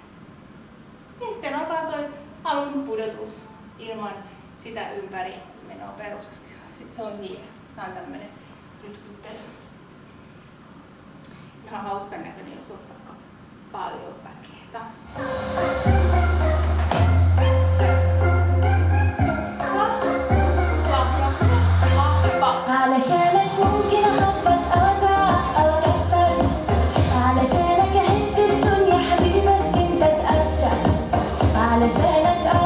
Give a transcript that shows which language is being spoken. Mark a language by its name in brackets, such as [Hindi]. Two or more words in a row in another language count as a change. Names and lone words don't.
[Finnish] Ja sitten alkaa toi alun pudotus ilman sitä ympäri menoa perusaskelilla. Sitten se on siinä. Tää on tämmönen rytkyttely. Ihan hauskan näköinen, jos on vaikka paljon väkeä tanssia. [Arabic] علشانك ممكن اخبط او ازعق او اكسر علشانك اهد الدنيا حبيبي بس انت تقشر علشانك